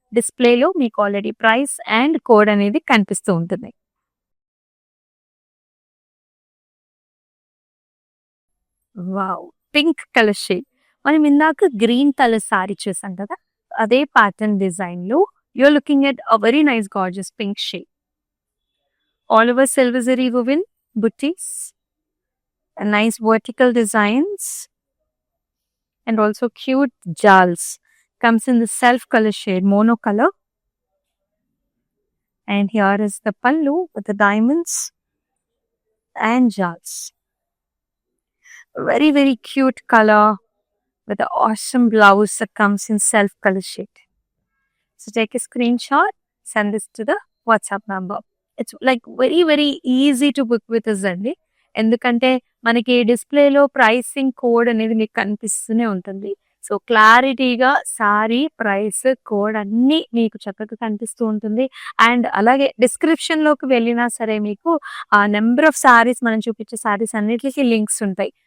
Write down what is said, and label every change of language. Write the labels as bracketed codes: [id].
[te] డిస్ప్లేలో మీకు already price and code అనేది కనిపిస్తూ ఉంటుంది. [en] Wow, pink colour shade. [te] మనం ఇందాక గ్రీన్ కలర్ సారీ చూసాం కదా, అదే ప్యాటర్న్ డిజైన్ లో [en] You are looking at a very nice gorgeous pink shade. All over silver zari woven booties and nice vertical designs and also cute jals. Comes in the self color shade, mono color. And here is the pallu with the diamonds and jals. Very very cute color with the awesome blouse that comes in self color shade. So take a screenshot, send this to the WhatsApp number. It's like very very easy to book with us [te] అండి. ఎందుకంటే మనకి డిస్ప్లేలో pricing code అనేది మీకు కనిపిస్తూనే ఉంటుంది. So క్లారిటీగా sorry price code అన్ని మీకు చక్కగా కనిపిస్తూ ఉంటుంది. అండ్ అలాగే డిస్క్రిప్షన్ లోకి వెళ్ళినా సరే మీకు ఆ నెంబర్ ఆఫ్ సారీస్, మనం చూపించే సారీస్ అన్నిటికీ లింక్స్ ఉంటాయి.